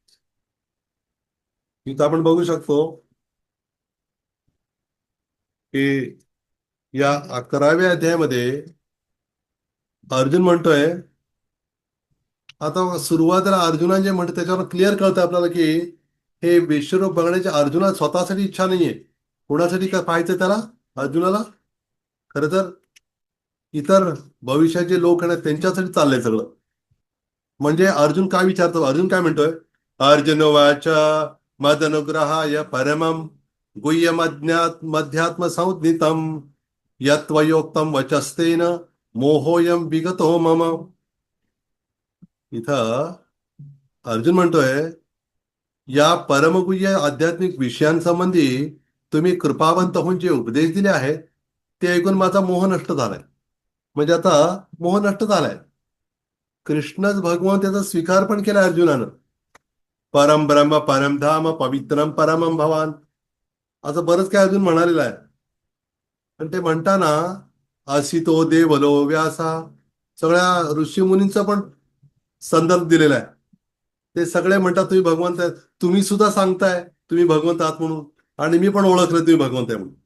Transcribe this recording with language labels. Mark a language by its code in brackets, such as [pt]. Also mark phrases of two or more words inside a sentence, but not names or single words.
[mr] इथं आपण बघू शकतो की या 11व्या अध्यायामध्ये अर्जुन म्हणतोय, आता सुरुवातीला अर्जुना जे म्हणतो त्याच्यावर क्लिअर कळतं आपल्याला की हे विश्वरूप बघण्याची अर्जुना स्वतःसाठी इच्छा नाहीये. कोणासाठी काय पाहायचं त्याला, अर्जुनाला? खरं तर इतर भविष्याचे लोक आहेत त्यांच्यासाठी चाललंय सगळं. म्हणजे अर्जुन काय विचारतो, अर्जुन काय म्हणतोय, [sa] अर्जुन वाच मदनुग्रहाय परमम गुह्यमज्ञात मध्यात्म संज्ञितम यत्वयोक्तम वचस्तेन मोहोयम विगतो मम. [mr] इथं अर्जुन म्हणतोय, या परमगुह्य आध्यात्मिक विषयांसंबंधी तुम्ही कृपावंत होऊन जे उपदेश दिले आहेत ते ऐकून माझा मोह नष्ट झालाय. म्हणजे आता मोह नष्ट झालाय. कृष्णच भगवान त्याचा स्वीकार पण केला अर्जुनानं. [sa] परम ब्रह्म परम धाम पवित्रम परमम भवान, [mr] असं बरंच काय अर्जुन म्हणालेलं आहे. पण ते म्हणताना [sa] असितो देवलो व्यासा, [mr] सगळ्या ऋषीमुनींचं पण संदर्भ दिलेला आहे. ते सगळे म्हणतात तुम्ही भगवंत आहे. तुम्ही सुद्धा सांगताय तुम्ही भगवंत आहात म्हणून, आणि मी पण ओळखलं तुम्ही भगवंत आहे म्हणून.